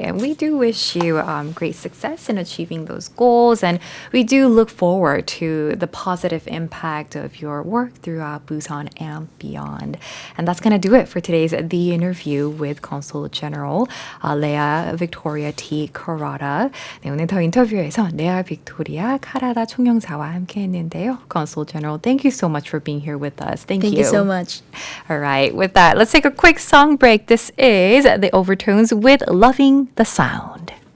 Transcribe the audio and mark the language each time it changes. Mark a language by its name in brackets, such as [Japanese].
[English] And we do wish you great success in achieving those goals. And we do look forward to the positive impact of your work throughout Busan and beyond. And that's going to do it for today's The Interview with Consul General 레아 빅토리아 T. Carrada. [Korean] 네, 오늘 더 인터뷰에서 레아 빅토리아 카라다 총영사와 함께 했는데요. [English] Consul General, thank you so much for being here with us. Thank you so much. All right, with that, let's take a quick song break. This is The Overtones with Loving the Sound.